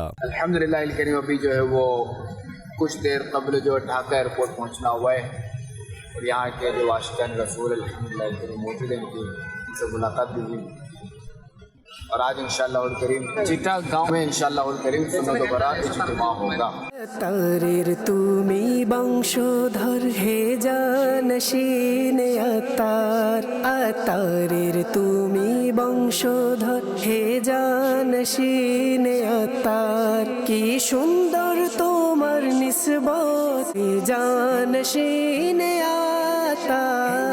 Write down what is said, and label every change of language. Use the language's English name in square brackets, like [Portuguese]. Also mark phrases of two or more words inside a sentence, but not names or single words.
[Arabic] الحمدللہ الکریم، [Urdu] ابھی جو ہے وہ کچھ دیر قبل جو ڈھاکہ ایئرپورٹ پہنچنا ہوا ہے اور یہاں کے جو عاشقان رسول [Arabic] الحمدللہ الکریم [Urdu] موجود ہیں، ان سے ملاقات بھی ہوئی اور آج [Arabic] انشاءاللہ الکریم [Urdu] چٹا گاؤں میں [Arabic] انشاءاللہ الکریم [Urdu] سنت و برات اجتماع ہوگا۔ [Bangla] তারের তুমি বংশধর হে জানশীন আতার, আতারের তুমি বংশধর হে জানশীন আতার, কি সুন্দর তোমার নিসবত হে জানশীন আতার।